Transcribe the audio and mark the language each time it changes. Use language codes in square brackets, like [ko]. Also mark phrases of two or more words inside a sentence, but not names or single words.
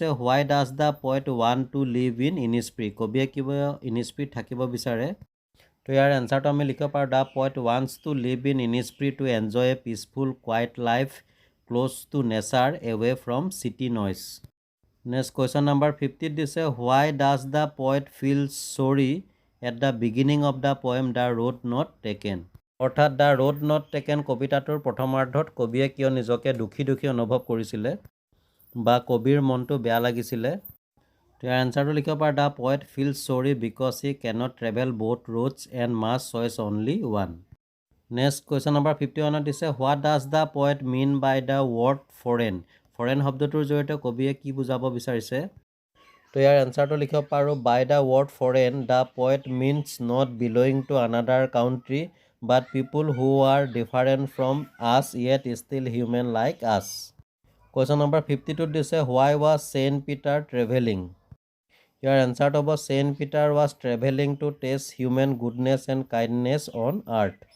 [en] why does the point wan to live in Innisfree [as] কবিয়ে কিবা ইনিস্প্ৰিত থাকিব বিচাৰে তো ইয়াৰ এনচাৰটো আমি লিখিব পাৰোঁ [en] the point wants to live in Innisfree to enjoy a peaceful quiet life close to nature away from city noise next question number 50ত দিছে why does the point feel sorry at the beginning of the poem The Road Not Taken অৰ্থাৎ The Road Not Taken [as] কবিতাটোৰ প্ৰথমাৰ্ধত কবিয়ে কিয় নিজকে দুখী দুখী অনুভৱ কৰিছিলে বা কবিৰ মনটো বেয়া লাগিছিলে ইয়াৰ এনচাৰটো লিখিব পাৰা [en] the poet feel sorry because he cannot travel both roads and must choose only one next question number 51ত দিছে what does the poet mean by the word foreign [as] ফৰেন শব্দটোৰ জৰিয়তে কবিয়ে কি বুজাব বিচাৰিছে তো ইয়াৰ এনচাৰটো লিখিব পাৰোঁ [en] by the word foreign the poet means not belonging to another country but people who are different from us yet still human like us question number 52ত দিছে why was Saint Peter travelling [as] ইয়াৰ এনচাৰটো হ'ব [en] Saint Peter was travelling to test human goodness and kindness on earth